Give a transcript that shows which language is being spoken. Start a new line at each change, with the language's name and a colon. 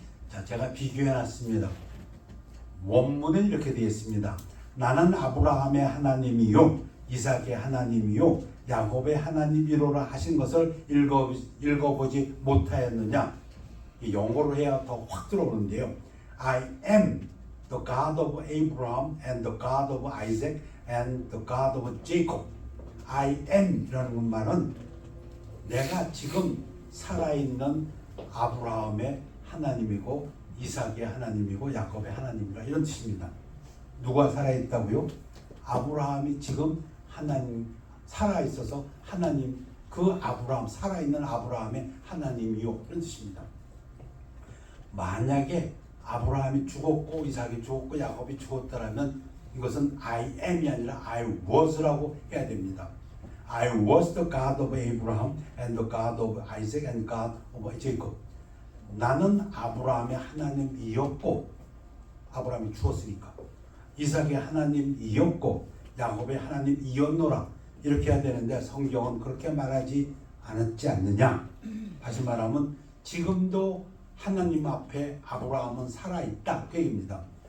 Korean: 자, 제가 비교해놨습니다. 원문은 이렇게 되어 있습니다. 나는 아브라함의 하나님이요 이삭의 하나님이요 야곱의 하나님이로라 하신 것을 읽어보지 못하였느냐. 영어로 해야 더 확 들어오는데요.
English: I am the God of Abraham and the God of Isaac and the God of Jacob. I am
Korean: 이라는 말은 내가 지금 살아있는 아브라함의 하나님이고 이삭의 하나님이고 야곱의 하나님이라 이런 뜻입니다. 누가 살아있다고요? 아브라함이 지금 하나님 살아있어서 하나님 그 아브라함 살아있는 아브라함의 하나님이요 그런 뜻입니다. 만약에 아브라함이 죽었고 이삭이 죽었고 야곱이 죽었다라면 이것은
English: I am
Korean: 이 아니라
English: I was
Korean: 라고 해야 됩니다.
English: I was the God of Abraham and the God of Isaac and God of Jacob.
Korean: 나는 아브라함의 하나님이었고 아브라함이 죽었으니까 이삭의 하나님이었고 야곱의 하나님이었노라 이렇게 해야 되는데 성경은 그렇게 말하지 않았지 않느냐. 다시 말하면 지금도 하나님 앞에 아브라함은 살아있다 그 얘기입니다.